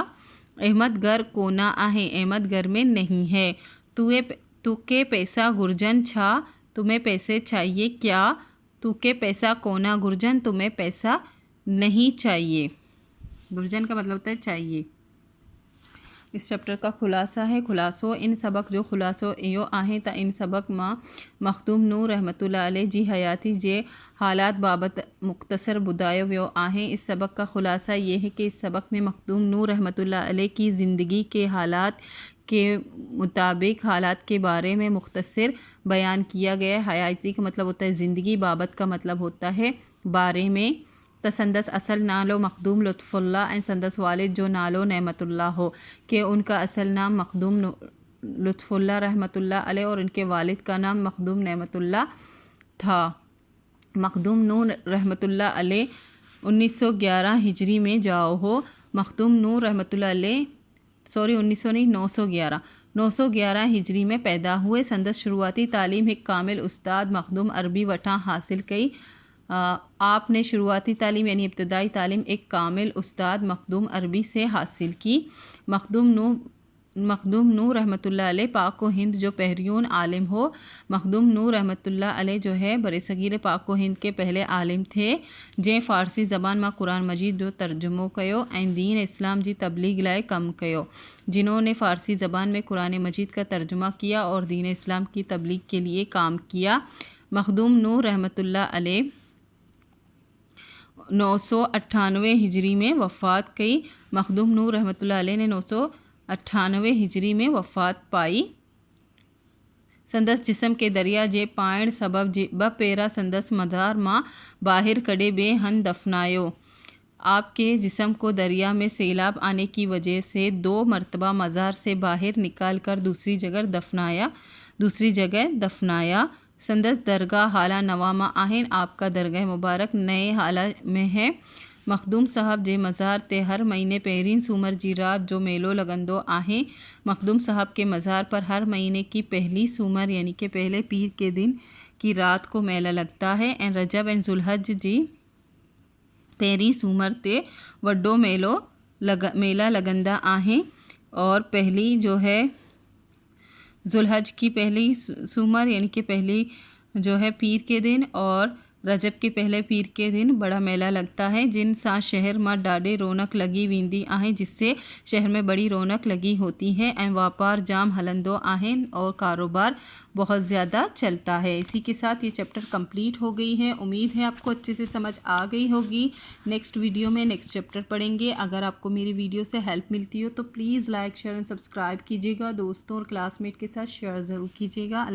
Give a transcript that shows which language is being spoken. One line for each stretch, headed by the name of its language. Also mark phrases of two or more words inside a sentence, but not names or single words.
Sindhi: अहमद घर कोना आहे,
Urdu: احمد گھر میں نہیں ہے.
Sindhi: तुके पैसा गुरजन छा,
Urdu: تمہیں پیسے چاہیے کیا.
Sindhi: तुके पैसा कोना गुरजन,
Urdu: تمہیں پیسہ نہیں چاہیے. گرجن کا مطلب ہوتا ہے چاہیے. اس چیپٹر کا خلاصہ ہے.
Sindhi: खुलासो इन सबक जो खुलासो इहो आहे त इन सबक मां मखदूम नूर रहमतुल्लाह अलैह जी हयाती जे हालात बाबत मुख्तसर बुधायो वियो आहे।
Urdu: اس سبق کا خلاصہ یہ ہے کہ اس سبق میں مخدوم نور رحمۃ اللہ علیہ کی زندگی کے حالات کے مطابق حالات کے بارے میں مختصر بیان کیا گیا ہے. حیاتی کا مطلب ہوتا ہے زندگی، بابت کا مطلب ہوتا ہے بارے میں.
Sindhi: त संदस असल नालो मखदूम लुत्फ़ुल्लाह एंड संदस वालिद जो नालो नेमतुल्लाह हो,
Urdu: کہ ان کا اصل نام مخدوم لطف اللہ رحمۃ اللہ علیہ اور ان کے والد کا نام مخدوم نعمت اللہ تھا.
Sindhi: मखदूम नूर रहमतुल्लाह अलैह 1911 हिजरी में जाओ हो।
Urdu: مخدوم نور رحمۃ اللہ علیہ 911 ہجری میں پیدا ہوئے.
Sindhi: संदस शुरुआती तालीम एक कामिल उस्ताद मखदूम अरबी वठां हासिल कई।
Urdu: آپ نے شروعاتی تعلیم یعنی ابتدائی تعلیم ایک کامل استاد مخدوم عربی سے حاصل کی.
Sindhi: मखदूम नूर रहमतुल्लाह अलैह पाक व हिंद जो पहरियून आलिम हो।
Urdu: مخدوم نور رحمۃ اللہ علیہ جو ہے برصغیر پاک و ہند کے پہلے عالم تھے,
Sindhi: जैं फ़ारसी ज़बान में कुरान मजीद जो तर्जुमो कयो ऐं दीन इस्लाम जी तबलीग लाए कम कयो।
Urdu: جنہوں نے فارسی زبان میں قرآن مجید کا ترجمہ کیا اور دین اسلام کی تبلیغ کے لیے کام کیا.
Sindhi: मखदूम नूर रहमतुल्लाह अलैह 998 हिजरी में वफ़ात कई।
Urdu: مخدوم نور رحمۃ اللہ علیہ نے 998 ہجری میں وفات پائی.
Sindhi: संदस जिस्म के दरिया जे पाइण सबब ब पेरा संदस मदार मां बाहिर कड़े बे हन दफनायो।
Urdu: آپ کے جسم کو دریا میں سیلاب آنے کی وجہ سے 2 مرتبہ مزار سے باہر نکال کر دوسری جگہ دفنایا.
Sindhi: संदस दरगाह हाला नवामा आहिन,
Urdu: آپ کا درگاہ مبارک نئے ہالا میں ہے.
Sindhi: मखदूम साहब जे मज़ार ते हर महीने पहिरीं सूमर जी रात जो मेलो लगंदो आहे।
Urdu: مخدوم صاحب کے مزار پر ہر مہینے کی پہلی سومر یعنی کہ پہلے پیر کے دن کی رات کو میلہ لگتا ہے.
Sindhi: ऐं रजब ऐं ज़ुल्हज जी पहिरीं सूमर ते वड्डो मेला लगंदा आहे।
Urdu: اور پہلی جو ہے ذوالحج کی پہلی سومر یعنی کہ پہلی جو ہے پیر کے دن اور رجب کے پہلے پیر کے دن بڑا میلہ لگتا ہے,
Sindhi: जिन सां शहर में ॾाढे रौनक लगी वेंदी आहे,
Urdu: جس سے شہر میں بڑی رونق لگی ہوتی ہے.
Sindhi: ऐं वापार जाम हलंदो आहिन
Urdu: اور کاروبار بہت زیادہ چلتا ہے. اسی کے ساتھ یہ
English: chapter complete
Urdu: ہو گئی ہے۔ امید ہے آپ کو اچھے سے سمجھ آ گئی ہوگی.
English: next video
Urdu: میں
English: next chapter
Urdu: پڑھیں گے۔ اگر آپ کو میری ویڈیو سے ہیلپ ملتی ہو تو
English: please like share and subscribe
Urdu: کیجیے گا. دوستوں اور کلاس میٹ کے ساتھ شیئر ضرور کیجیے گا.